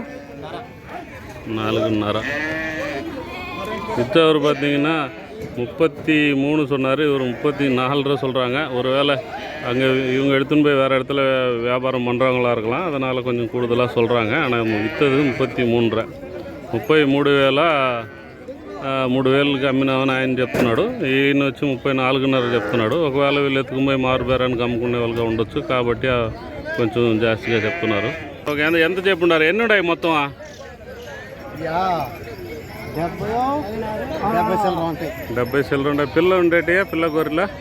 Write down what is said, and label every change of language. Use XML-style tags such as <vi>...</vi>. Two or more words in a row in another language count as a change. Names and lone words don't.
<ta>4,500. விற்றவர் பார்த்தீங்கன்னா 33 சொன்னார். இவர் 34 ரூபா சொல்கிறாங்க. ஒருவேளை அங்கே இவங்க எடுத்துன்னு போய் வேறு இடத்துல வியாபாரம் பண்ணுறவங்களா இருக்கலாம், அதனால் கொஞ்சம் கூடுதலாக சொல்கிறாங்க. ஆனால் விற்றது 33.</ta> <te>33,000కి అమ్మినామని ఆయన చెప్తున్నాడు. ఈయన వచ్చి 34,500 చెప్తున్నాడు. ఒకవేళ వీళ్ళు ఎత్తుకుపోయి మారుబేరానికి అమ్ముకునే వాళ్ళగా ఉండొచ్చు, కాబట్టి కొంచెం జాస్తిగా చెప్తున్నారు. ఓకే, ఎంత చెప్పున్నారు? ఎన్ని ఉన్నాయి మొత్తం? 70 చిల్లర ఉంటాయి. పిల్ల ఉండేటియా? పిల్ల గొర్రెల</te>